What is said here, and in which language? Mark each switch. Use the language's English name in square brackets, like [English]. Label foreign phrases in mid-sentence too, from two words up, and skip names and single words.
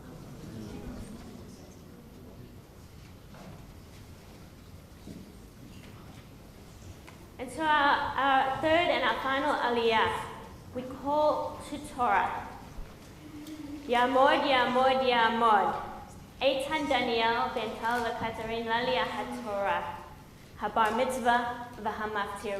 [English] And so our third and our final aliyah, we call to Torah. [Hebrew] יעמוד יעמוד יעמוד. איתן דניאל בן טל וקטרין לעליה התורה. הבר מצוה והמפטיר.